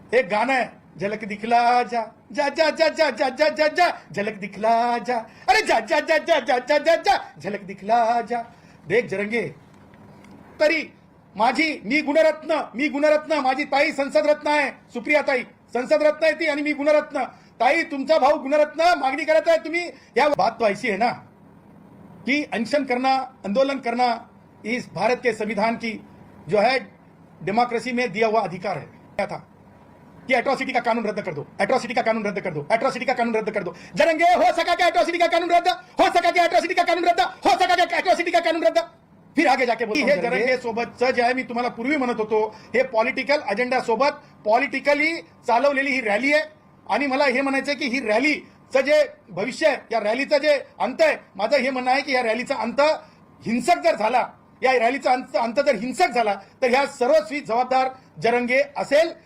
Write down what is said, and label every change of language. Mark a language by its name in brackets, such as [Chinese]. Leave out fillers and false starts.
[Marathi] एक गाणं आहे, [Hindi] झलक दिखला जा जा जा जा जा जा जा जा जा झलक दिखला जा, [Marathi] अरे जा जा जा जा जा जा जा जा झलक दिखला जा. [Hindi] देख जरंगे, [Marathi] तरी मी गुणरत्न माझी ताई संसद रत्न आहे, सुप्रिया ताई संसद रत्न आहे ती, आणि मी गुणरत्न. ताई तुमचा भाऊ गुणरत्न मागणी करत आहे तुम्ही. [Hindi] या बात तो ऐसी है ना कि अनशन करना, आंदोलन करना इस भारत के संविधान की जो है डेमोक्रेसी में दिया हुआ अधिकार है. क्या था कि एट्रोसिटी का कानून रद्द कर दो, एट्रोसिटी का कानून रद्द कर दो, एट्रोसिटी का कानून रद्द कर दो. जरंगे, हो सका क्या एट्रोसिटी का कानून रद्द, हो सका क्या एट्रोसिटी का कानून रद्द, हो सका क्या एट्रोसिटी का कानून रद्द. फिर आगे जाके [Marathi] बोलतो, हे जरंगे सोबतचं जे आहे, मी तुम्हाला पूर्वी म्हणत होतो, हे पॉलिटिकल अजेंडा सोबत पॉलिटिकली चालवलेली ही रॅली आहे. आणि मला हे म्हणायचं की ही रॅलीचं जे भविष्य आहे, या रॅलीचं जे अंत आहे, माझं हे म्हणणं आहे की या रॅलीचा अंत हिंसक जर झाला, या रॅलीचा अंत जर हिंसक झाला तर ह्या सर्वस्वी जबाबदार जरंगे असेल.